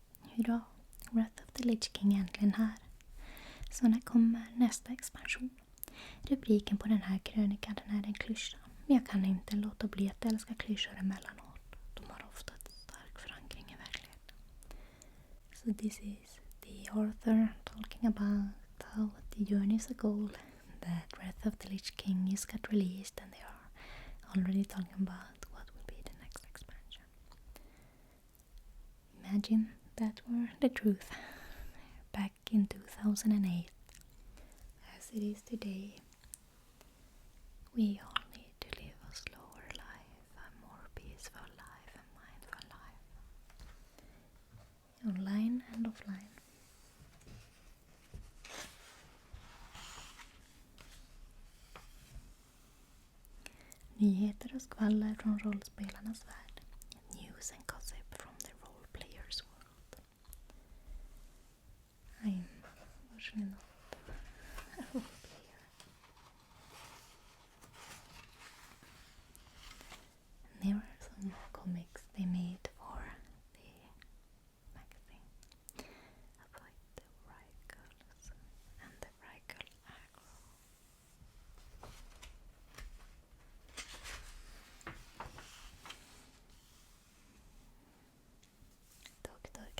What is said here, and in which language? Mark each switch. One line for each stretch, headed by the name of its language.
Swedish: Hurra, Wrath of the Lich King är äntligen här. Så när kommer nästa expansion? Rubriken på den här krönikan, den är en klyscha. Men jag kan inte låta bli att älska klyschor emellanåt. De har ofta ett stark förankring i verkligheten.
English: So this is the author talking about how the journey is a goal. that Wrath of the Lich King is got released and they are already talking about what will be the next expansion. Imagine that were the truth back in 2008. As it is today, we all need to live a slower life, a more peaceful life, a mindful life. Online and offline.
Swedish: Nyheter och skvaller från rollspelarnas värld.
English: News and gossip from the role players world. I'm unfortunately not a role player. And there are some comics they made for the magazine about the Rykals and the Rykal aggro. Dr.